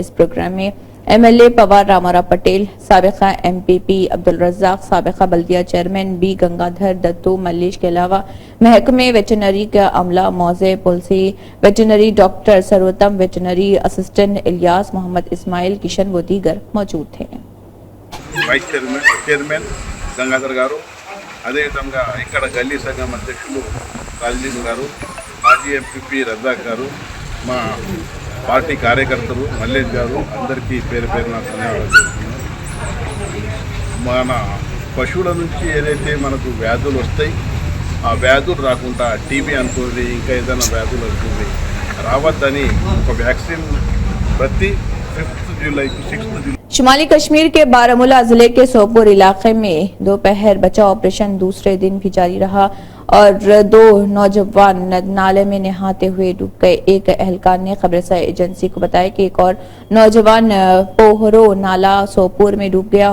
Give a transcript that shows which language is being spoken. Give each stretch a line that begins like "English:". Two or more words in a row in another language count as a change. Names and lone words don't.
Urdu: اس پروگرام میں ایم ایل اے پوار رامورا پٹیل، سابقہ ایم پی پی عبدالرزاق، سابقہ بلدیہ چیئرمین بی گنگادھر دتو ملیش کے علاوہ محکمہ ویٹرنری کا عملہ، موضع پولسی ویٹرنری ڈاکٹر سروتم، ویٹرنری اسسٹنٹ الیاس محمد اسماعیل کشن و دیگر موجود تھے۔
Telugu: వైస్ చైర్మన్ గంగాధర్ గారు, అదేవిధంగా ఇక్కడ గల్లీ సంఘం అధ్యక్షులు రాజదీప్ గారు, మాజీ ఎంపీపీ రజాక్ గారు, మా పార్టీ కార్యకర్తలు మల్లేష్ గారు, అందరికీ పేరు పేరున ధన్యవాదాలు చెప్తున్నాను। మన పశువుల నుంచి ఏదైతే మనకు వ్యాధులు వస్తాయి, ఆ వ్యాధులు రాకుండా టీబీ అనుకోండి, ఇంకా ఏదైనా వ్యాధులు అనుకోండి రావద్దని ఒక వ్యాక్సిన్ ప్రతి 5 జూలై టు 6 జూలై
Urdu: شمالی کشمیر کے بارہمولہ ضلع کے سوپور علاقے میں دوپہر بچاؤ آپریشن دوسرے دن بھی جاری رہا اور 2 نوجوان نالے میں نہاتے ہوئے ڈوب گئے۔ ایک اہلکار نے خبررساں ایجنسی کو بتایا کہ ایک اور نوجوان پوہرو نالہ سوپور میں ڈوب گیا۔